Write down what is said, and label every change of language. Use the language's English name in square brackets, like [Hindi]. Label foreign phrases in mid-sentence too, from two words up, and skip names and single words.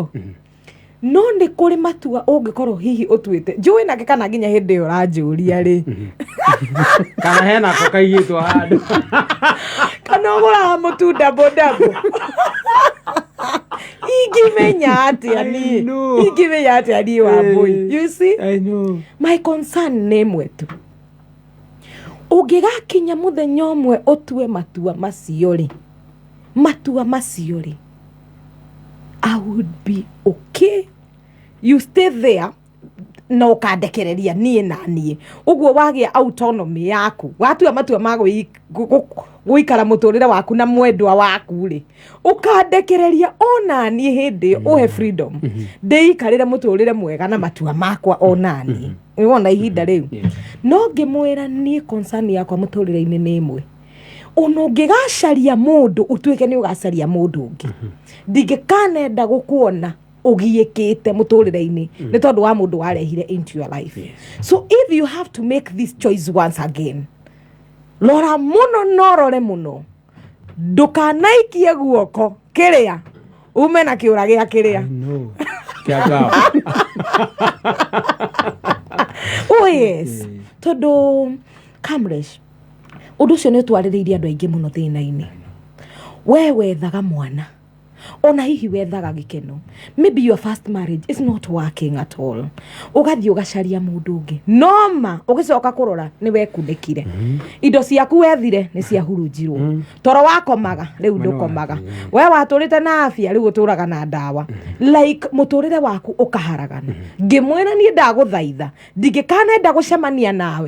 [Kikuyu] No nĩ kũrĩ matua ũngĩkorwo hihi ũtuĩte. Njũĩ nake kana nginya hĩndĩ ĩyo ũranjũria rĩ. kana hena ko kaigĩtwo handũ Kana ũgũraga mũtu ndabo. Ingĩmenya atĩa niĩ. Ingĩmenya atĩa niĩ Wambui. [English] You see? I know. My concern [Kikuyu] nĩ ĩmwe tu. Ũngĩgakinya mũthenya ũmwe ũtue matua macio rĩ. [English] I would be okay. You stay there. [Kikuyu] No kandekereria niĩ na niĩ. Ũguo wagĩa autonomy yaku. Watua matua ma gũikara mũtũrĩre waku na mwendwa waku rĩ. Ũkandekereria ona niĩ hĩndĩ ĩyo ũhe freedom. Ndĩikarĩre mũtũrĩre mwega na matua makwa ona niĩ. Wona ihinda rĩu. No ngĩmwĩra niĩ concern yakwa mũtũrĩre-inĩ nĩ ĩmwe. Ona ũngĩgacaria mũndũ ũtuĩke nĩ ũgacaria mũndũ ũngĩ. Ndingĩkanenda gũkuona ũgiĩkĩte mũtũrĩre-inĩ nĩ tondũ wa mũndũ warehire [English] into your life. So if you have to make this choice once again, [Kikuyu] lora muno norore muno. Ndũkanaikie guoko kĩrĩa ume na kĩũra gĩa kĩrĩa. No. Kiagao. [English] Oh yes. [Kikuyu] Tondũ Kamresh ũndũ ũcio nĩ ũtwarĩrĩirie andũ aingĩ mũno thĩna-inĩ. We wethaga mwana. Ona hihi wethaga gĩkeno. [English] Maybe your first marriage is not working at all. [Kikuyu] Ũgathiĩ ũgacaria mũndũ ũngĩ. Noma ũgĩcoka kũrora nĩ wekunĩkire. Indo ciaku wethire nĩ ciahurunjirwo. Toro wakomaga rĩu ndũkomaga. We watũrĩte na afya rĩu ũtũraga na ndawa. Like mũtũrĩre waku ũkaharagana. Ngĩmwĩra niĩ ndagũthaitha. Ndingĩkanenda gũcemania nawe.